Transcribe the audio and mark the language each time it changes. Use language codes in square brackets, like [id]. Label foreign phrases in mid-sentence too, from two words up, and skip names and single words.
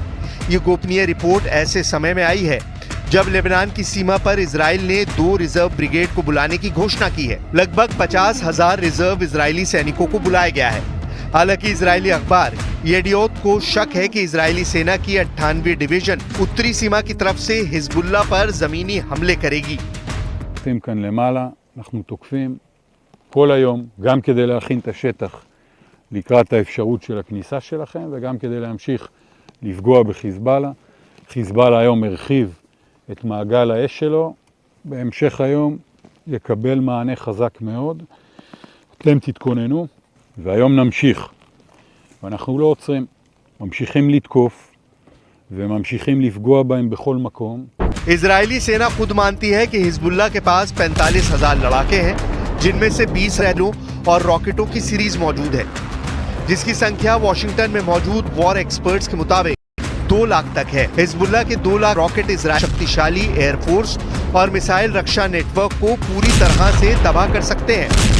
[hi] ये गोपनीय रिपोर्ट ऐसे समय में आई है जब लेबनान की सीमा पर इजराइल ने 2 [en] reserve brigade [hi] को बुलाने की घोषणा की है। लगभग 50,000 रिजर्व इजरायली सैनिकों को बुलाया गया है। हालांकि इजरायली अखबार येडियोत को शक है कि इजरायली सेना की 98वीं डिवीजन उत्तरी सीमा की तरफ से हिजबुल्लाह पर जमीनी हमले करेगी। [he] כאן למעלה, אנחנו תוקפים כל היום, גם כדי להכין את השטח לקראת האפשרות של הכניסה שלכם, וגם כדי להמשיך לפגוע בחיזבאללה. חיזבאללה היום הרחיב את מעגל האש שלו, בהמשך היום יקבל מענה חזק מאוד. אתם תתכוננו, והיום נמשיך. ואנחנו לא עוצרים, ממשיכים לתקוף, וממשיכים לפגוע בהם בכל מקום. [hi] इजरायली सेना खुद मानती है कि हिजबुल्लाह के पास 45,000 लड़ाके हैं, जिनमें से 20 रैलों और रॉकेटों की सीरीज मौजूद है, जिसकी संख्या वॉशिंगटन में मौजूद [en] war experts [hi] के मुताबिक 2 लाख तक है। हिजबुल्लाह के 2 लाख रॉकेट इजराइल शक्तिशाली एयरफोर्स और मिसाइल रक्षा नेटवर्क को पूरी तरह से तबाह कर सकते हैं।